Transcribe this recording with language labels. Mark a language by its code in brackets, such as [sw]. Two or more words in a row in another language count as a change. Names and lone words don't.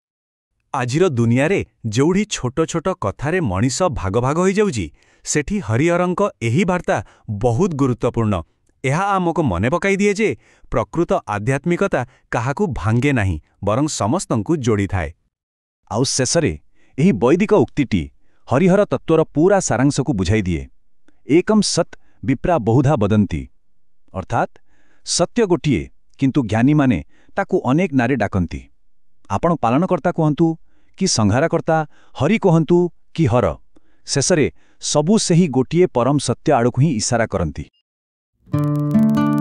[or] ଆଜିର ଦୁନିଆ ରେ ଯୋଡ଼ି ଛୋଟ ଛୋଟ କଥାରେ ମଣିଷ ଭାଗ ଭାଗ ହୋଇ ଯାଉଛି, ସେଠି ହରିହରଙ୍କ ଏହି ବାର୍ତ୍ତା ବହୁତ ଗୁରୁତ୍ୱପୂର୍ଣ୍ଣ। ଏହା ଆମକୁ ମନେ ପକାଇ ଦିଏ ଯେ ପ୍ରକୃତ ଆଧ୍ୟାତ୍ମିକତା କାହାକୁ ଭାଙ୍ଗେ ନାହିଁ, ବରଂ ସମସ୍ତଙ୍କୁ ଯୋଡ଼ି ଥାଏ। ଆଉ ଶେଷରେ ଏହି ବୈଦିକ ଉକ୍ତିଟି ହରିହର ତତ୍ତ୍ୱର ପୂରା ସାରାଂଶକୁ ବୁଝାଇ ଦିଏ। [sa] एकम सत् विप्रा बहुधा वदन्ति, [or] ଅର୍ଥାତ ସତ୍ୟ ଗୋଟିଏ କିନ୍ତୁ ଜ୍ଞାନୀ ମାନେ ତାକୁ ଅନେକ ନାଁରେ ଡାକନ୍ତି। ଆପଣ ପାଳନକର୍ତ୍ତା କହନ୍ତୁ କି ସଂହାରକର୍ତ୍ତା, ହରି କହନ୍ତୁ କି ହର, ଶେଷରେ ସବୁ ସେହି ଗୋଟିଏ ପରମ ସତ୍ୟ ଆଡ଼କୁ ହିଁ ଇଶାରା କରନ୍ତି।